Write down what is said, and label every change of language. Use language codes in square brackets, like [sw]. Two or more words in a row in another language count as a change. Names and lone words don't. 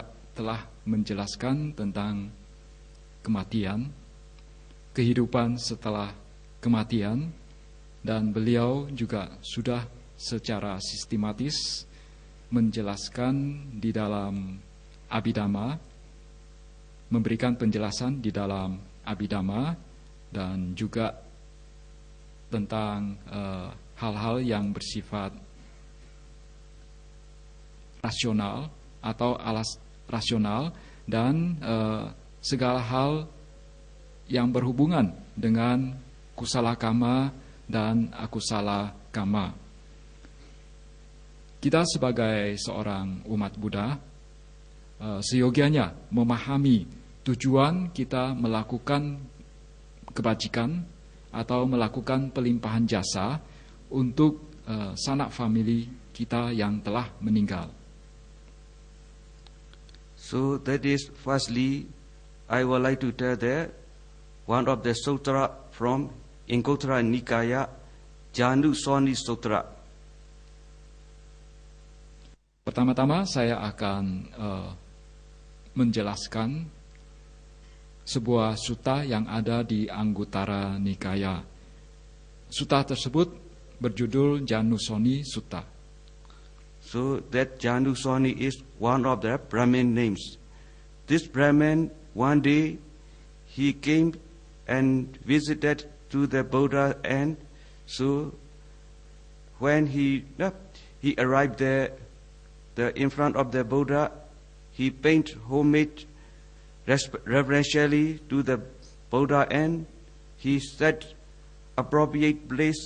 [id] telah menjelaskan tentang kematian, kehidupan setelah kematian, dan beliau juga sudah secara sistematis menjelaskan di dalam Abhidhamma, memberikan penjelasan di dalam Abhidhamma, dan juga tentang hal-hal yang bersifat rasional atau alas rasional, dan segala hal yang berhubungan dengan [pi] kusala kama [id] dan [pi] akusala kama. [id] Kita sebagai seorang umat Buddha seyogianya memahami tujuan kita melakukan kebajikan atau melakukan pelimpahan jasa untuk sanak famili kita yang telah meninggal. [en] So that is firstly, I would like to tell that one of the sutra from Anguttara Nikaya, Janusoni Sutra. [id] Pertama-tama saya akan menjelaskan sebuah sutta yang ada di Anguttara Nikaya. Sutta tersebut berjudul Janusoni Sutta. [en] So that Janusoni is one of the Brahmin names. This Brahmin, one day, he came and visited to the Buddha, and so when he arrived there, in front of the Buddha, he paid homage reverentially to the Buddha, and he set appropriate place.